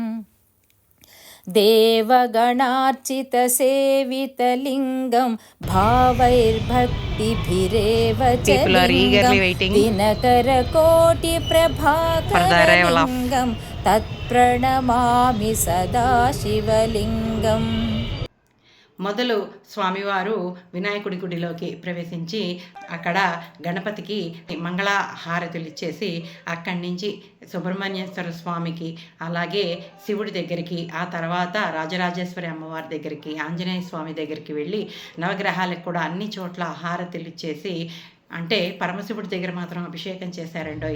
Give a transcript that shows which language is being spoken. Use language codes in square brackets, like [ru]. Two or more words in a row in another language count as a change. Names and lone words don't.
[sa] देवगणार्चितसेवितलिङ्गं भावैर्भक्तिभिरेव च लिङ्गं दिनकरकोटिप्रभाकरलिङ्गं तत्प्रणमामि सदा शिवलिङ्गम् [te] మొదలు స్వామివారు వినాయకుడి గుడిలోకి ప్రవేశించి అక్కడ గణపతికి మంగళ హారతులు ఇచ్చేసి అక్కడి నుంచి సుబ్రహ్మణ్యేశ్వర స్వామికి అలాగే శివుడి దగ్గరికి ఆ తర్వాత రాజరాజేశ్వరి అమ్మవారి దగ్గరికి ఆంజనేయ స్వామి దగ్గరికి వెళ్ళి నవగ్రహాలకు కూడా అన్ని చోట్ల హారతులు ఇచ్చేసి అంటే పరమశివుడి దగ్గర మాత్రం అభిషేకం చేశారండోయ్.